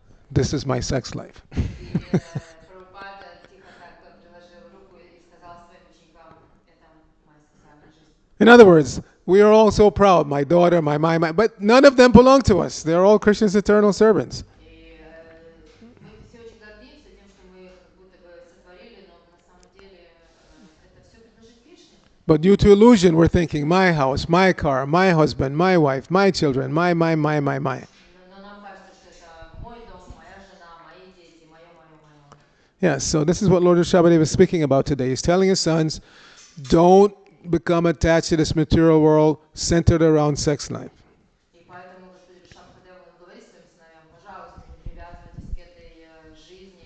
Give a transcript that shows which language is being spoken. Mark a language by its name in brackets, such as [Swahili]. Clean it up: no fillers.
[English] This is my sex life. [Russian] И Прабхупада тихо так приложил руку и сказал своим ученикам, это моя сексуальная жизнь. [English] In other words, we are all so proud, my daughter, my, but none of them belong to us. They're all Krishna's eternal servants. [Russian] И мы все очень гордимся тем, что мы их как будто бы сотворили, но на самом деле это все принадлежит Кришне. [English] But due to illusion, we're thinking, my house, my car, my husband, my wife, my children, my. [Russian] Но нам кажется, что это мой дом, моя жена, мои дети, мое. [English] Yes, so this is what Lord Rishabhadev is speaking about today. He's telling his sons, don't become attached to this material world centered around sex life. [Russian] И поэтому Господь Ришабхадев говорит своим сыновьям, пожалуйста, не привязывайтесь к этой жизни,